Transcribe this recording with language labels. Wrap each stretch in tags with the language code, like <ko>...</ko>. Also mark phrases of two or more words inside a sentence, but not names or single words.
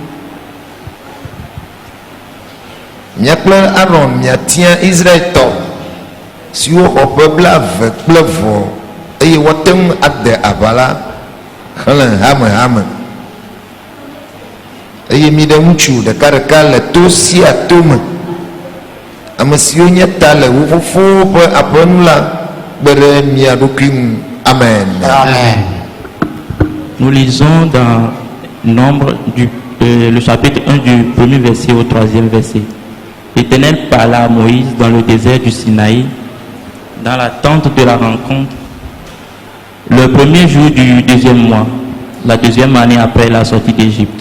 <ee>Mia kple Aaron miatia Israeltɔ siwo xɔ ƒe 20 kple vɔ eye woate ŋu ade aʋa la xlẽ hamehame, eye mi ɖe ŋutsu ɖeka le to sia to me, ame siwo nye ta le wo fofowo ƒe aƒenu la kpe ɖe mia ɖokui ŋu. Amen. Amen.</ee> <fr>Nous lisons dans Nombre le chapitre 1 du 1er verset au 3e verset. L'Éternel parla à Moïse dans le désert du Sinaï, dans la tente de la rencontre, le 1er jour du 2e mois, la 2e année après la sortie d'Égypte.</fr>